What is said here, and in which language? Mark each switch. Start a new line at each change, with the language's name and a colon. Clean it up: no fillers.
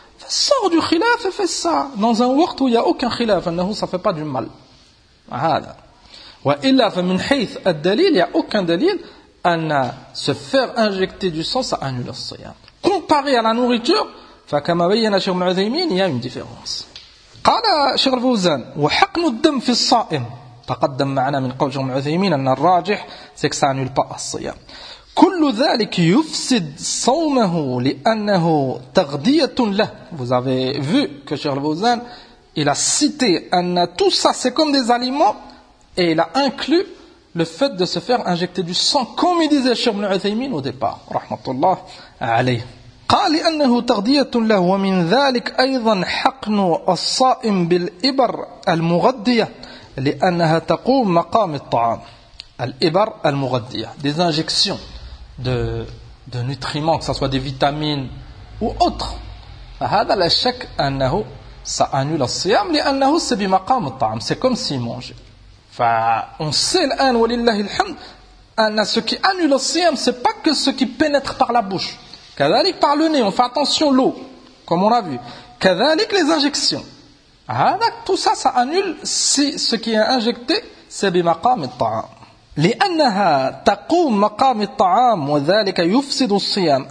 French: Sors du khilaf et fais ça dans un waqt où il n'y a aucun khilaf, annahu ça fait pas du mal. Hada.
Arabic: Wa illa fa min hayth ad-dalil,
French: il n'y a aucun dalil anna se faire injecter du sang, ça annule le siyam. Comparé à la nourriture,
Arabic: فكما بين شيخ العثيمين
French: يا une différence.
Arabic: قال شيخ الفوزان وحقن الدم في الصائم تقدم معنا من قول شيخ العثيمين ان الراجح
French: c'est que ça annule pas le siyam.
Arabic: كل ذلك يفسد صومه لانه تغذيه له.
French: Vous avez vu que Cheikh Al-Fawzan il a cité anna tout ça c'est comme des aliments et il a inclus le fait de se faire injecter du sang comme il disait Cheikh Al-Uthaymeen au départ rahmatullah alayh.
Arabic: قال انه تغذيه له ومن ذلك ايضا حقن الصائم بالابر المغذيه لانها تقوم مقام الطعام. الابر المغذيه
French: des injections de nutriments, que ce soit des vitamines ou autres.
Arabic: هذا لا شك انه سانول الصيام لانه سبي مقام الطعام.
French: C'est comme s'il mangeait. On sait l'an,
Arabic: walillahi alhamd,
French: anna ce qui annule le siyam, c'est pas que ce qui pénètre par la bouche. Kadhalik par le nez, on fait attention l'eau, comme on l'a vu. Kadhalik les injections. Tout ça, ça annule si ce qui est injecté, c'est
Arabic: bi maqam al-ta'am. لأنها تقوم مقام الطعام وذلك يفسد الصيام.